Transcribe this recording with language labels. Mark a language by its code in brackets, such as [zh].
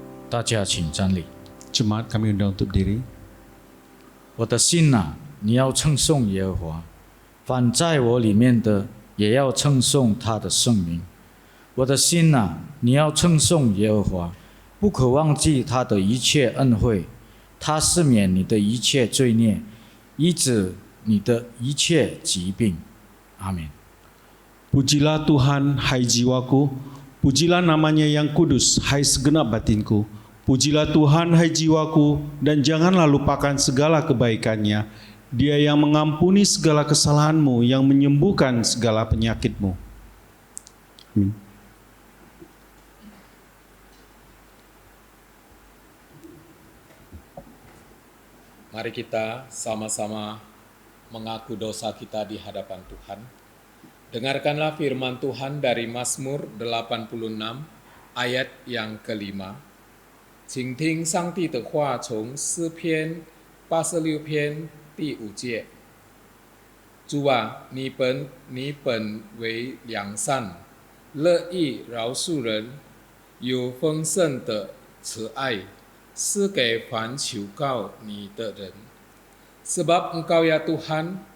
[zh] 大家请站立。 [id] Jemaat kami undang untuk berdiri. [zh] 我的心啊，你要称颂耶和华，凡在我里面的也要称颂他的圣名。我的心啊，你要称颂耶和华，不可忘记他的一切恩惠，他赦免你的一切罪孽，医治你的一切疾病。阿门。 [id] Pujilah Tuhan, hai jiwaku. Pujilah namanya yang kudus, hai segenap batinku. Pujilah Tuhan, hai jiwaku, dan janganlah lupakan segala kebaikannya. Dia yang mengampuni segala kesalahanmu, yang menyembuhkan segala penyakitmu. Amin. Mari kita sama-sama mengaku dosa kita di hadapan Tuhan. Dengarkanlah firman Tuhan dari Mazmur 86 ayat yang kelima. [zh] 请听上帝的话，从诗篇86篇第5节。主啊，你本为良善，乐意饶恕人，有丰盛的慈爱，是给凡求告你的人。 [id] Sebab Engkau ya Tuhan